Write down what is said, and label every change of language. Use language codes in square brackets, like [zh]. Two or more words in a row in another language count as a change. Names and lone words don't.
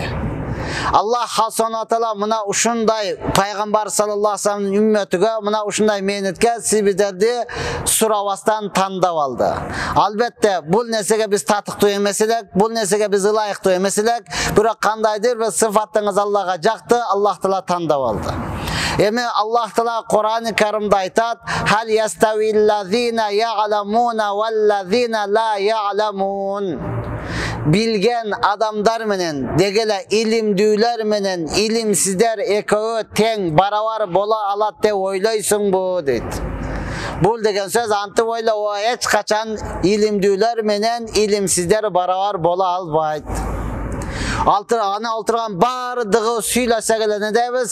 [ky] Аллах [ar] سبحانه وتعالى [ky] мына ушундай пайгамбар [ar] صلى الله عليه وسلم [ky] үммөтүгө мына ушундай мээнетке сибиздерди сурабастан тандап алды. Албетте бул нерсеге биз татыктуу эмес элек, бул нерсеге биз ылайыктуу эмес элек, бирок кандайдыр бир сыфатыңыз Аллага жакты, Аллах Таала тандап алды. Эми Аллах Таала Кур'ан-ы Каримде айтат: [ar] "هل يستوي الذين يعلمون والذين لا يعلمون." [ky] Bilgen adamlar menen, degele ilimdүүлөр менен илимсиздер экөө тең барабар бола алат деп ойлойсуң бу дейт. Бул деген сөз антып ойлоо, эч качан илимдүүлөр менен илимсиздер барабар бола албайт. Аны олтурган бардыгы сүйлөсөк эле не дейбиз?